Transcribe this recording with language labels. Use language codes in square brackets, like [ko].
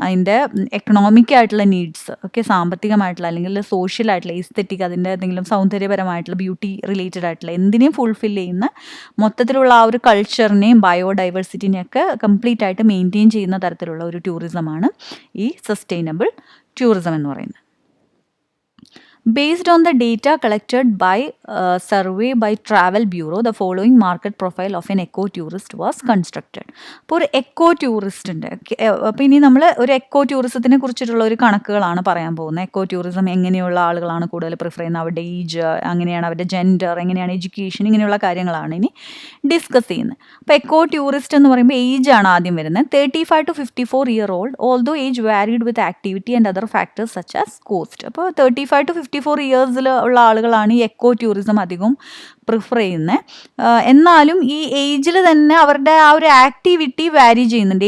[ml] അതിൻ്റെ എക്കണോമിക്കായിട്ടുള്ള നീഡ്സ് ഒക്കെ, സാമ്പത്തികമായിട്ടുള്ള അല്ലെങ്കിൽ സോഷ്യലായിട്ടുള്ള, എസ്തെറ്റിക്, അതിൻ്റെ എന്തെങ്കിലും സൗന്ദര്യപരമായിട്ടുള്ള, ബ്യൂട്ടി റിലേറ്റഡ് ആയിട്ടുള്ള എന്തിനേയും ഫുൾഫിൽ ചെയ്യുന്ന മൊത്തത്തിലുള്ള ആ ഒരു കൾച്ചറിനെയും ബയോഡൈവേഴ്സിറ്റിനെയൊക്കെ കംപ്ലീറ്റ് ആയിട്ട് മെയിൻറ്റെയിൻ ചെയ്യുന്ന തരത്തിലുള്ള ഒരു ടൂറിസമാണ് ഈ സസ്റ്റൈനബിൾ ടൂറിസം എന്ന് പറയുന്നത്. [en] Based on the data collected by survey by Travel Bureau, the following market profile of an eco-tourist was constructed. [ml] അപ്പോൾ ഒരു എക്കോ ടൂറിസ്റ്റിൻ്റെ, അപ്പോൾ ഇനി നമ്മൾ ഒരു എക്കോ ടൂറിസത്തിനെ കുറിച്ചിട്ടുള്ള ഒരു കണക്കുകളാണ് പറയാൻ പോകുന്നത്. എക്കോ ടൂറിസം എങ്ങനെയുള്ള ആളുകളാണ് കൂടുതൽ പ്രിഫർ ചെയ്യുന്നത്, അവരുടെ ഏജ് അങ്ങനെയാണ്, അവരുടെ ജെൻഡർ എങ്ങനെയാണ്, എഡ്യൂക്കേഷൻ, ഇങ്ങനെയുള്ള കാര്യങ്ങളാണ് ഇനി ഡിസ്കസ് ചെയ്യുന്നത്. അപ്പോൾ എക്കോ ടൂറിസ്റ്റ് എന്ന് പറയുമ്പോൾ ഏജ് ആണ് ആദ്യം വരുന്നത്. [en] 35 to 54 year old, although age varied with activity and other factors such as cost. [ml] അപ്പോൾ 35 to 54 ഇയേഴ്സിൽ ഉള്ള ആളുകളാണ് ഈ എക്കോ ടൂറിസം അധികം പ്രിഫർ ചെയ്യുന്നത്. എന്നാലും ഈ ഏജിൽ തന്നെ അവരുടെ ആ ഒരു ആക്ടിവിറ്റി വാരി ചെയ്യുന്നുണ്ട്.